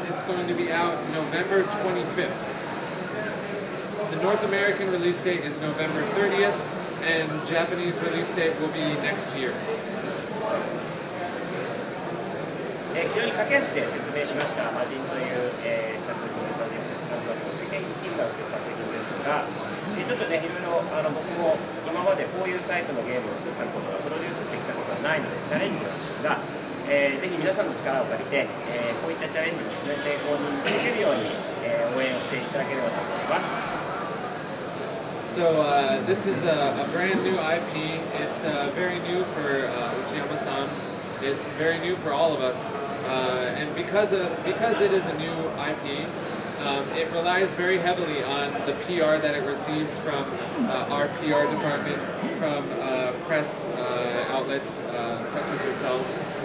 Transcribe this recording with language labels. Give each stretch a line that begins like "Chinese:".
English: It's going to be out November 25th. The North American release date is November 30th, and Japanese release date will be next year.
Japanese: 非常に駆け足で説明しました「魔人」という、作品の伝説の世界金額という作品ですが、ちょっとねいろいろ僕も今までこういうタイプのゲームを作ったことがプロデュースしてきたことがないのでチャレンジなんですが、ぜひ皆さんの力を借りて、こういったチャレンジをですね成功にできるように、応援をしていただければと思います。
English: So this is a brand new IP. It's very new for Uchiyama-san. It's very new for all of us, and because it is a new IP, it relies very heavily on the PR that it receives from our PR department, from press outlets such as yourselves.